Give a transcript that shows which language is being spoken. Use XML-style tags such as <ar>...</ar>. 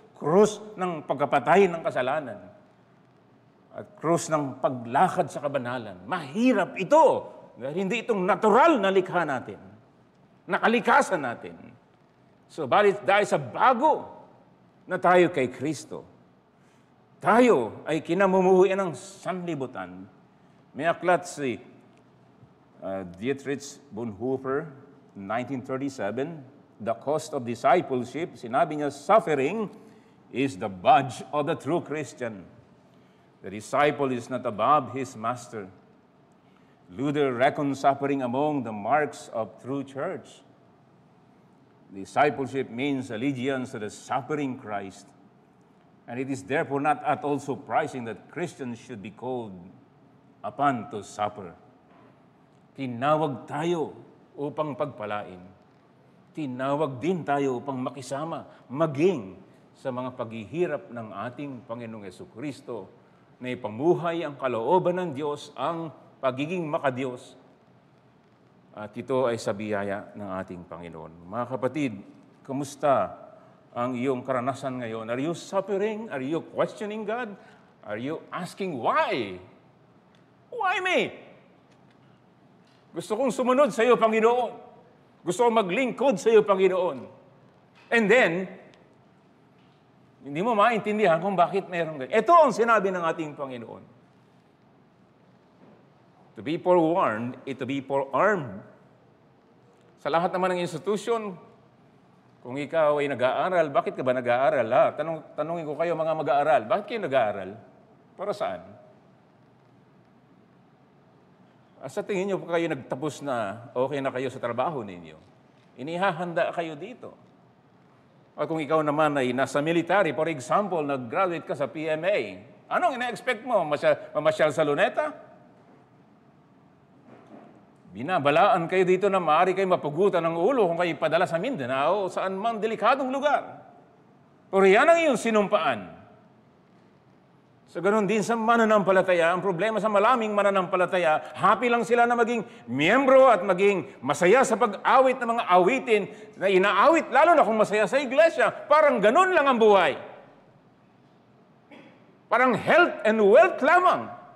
<tl>Krus ng pagkapatay ng kasalanan. At krus ng paglakad sa kabanalan. Mahirap ito. Dahil hindi itong natural na likha natin. Nakalikasan natin. So, dahil sa bago na tayo kay Kristo, tayo ay kinamumuhian ng sanlibutan. May aklat si Dietrich Bonhoeffer, 1937, The Cost of Discipleship. Sinabi niya,</tl> <en>suffering is the badge of the true Christian. The disciple is not above his master. Luther reckoned suffering among the marks of true church. Discipleship means allegiance to the suffering Christ. And it is therefore not at all surprising that Christians should be called upon to suffer.</en> <tl>Tinawag tayo upang pagpalain. Tinawag din tayo upang makisama, maging sa mga paghihirap ng ating Panginoong Jesucristo na ipamuhay ang kalooban ng Diyos, ang pagiging makadiyos. At ito ay sa biyaya ng ating Panginoon. Mga kapatid, kamusta ang iyong karanasan ngayon?</tl> <en>Are you suffering? Are you questioning God? Are you asking why? Why me?</en> <tl>Gusto kong sumunod sa iyo, Panginoon. Gusto kong maglingkod sa iyo, Panginoon.</tl> <en>And then,</en> <tl>hindi mo maintindihan kung bakit mayroong ganyan. Ito ang sinabi ng ating Panginoon.</tl> <en>To be forewarned, to be forearmed.</en> <tl>Sa lahat naman ng institusyon, kung ikaw ay nag-aaral, bakit ka ba nag-aaral? Tanungin ko kayo mga mag-aaral, bakit kayo nag-aaral? Para saan? Sa tingin niyo po kayo nagtapos na, okay na kayo sa trabaho ninyo. Inihahanda kayo dito. O kung ikaw naman ay nasa military,</tl> <en>for example,</en> <tl>nag-graduate ka sa PMA, anong ina-expect mo? Mamasyal sa luneta? Binabalaan kayo dito na maaari kayo mapugutan ng ulo kung kayo padala sa Mindanao o saan mang delikadong lugar. Pero yan ang iyong sinumpaan. So ganoon din sa mananampalataya, ang problema sa maraming mananampalataya, happy lang sila na maging miyembro at maging masaya sa pag-awit ng mga awitin na inaawit, lalo na kung masaya sa iglesia. Parang ganoon lang ang buhay. Parang health and wealth lamang.</tl>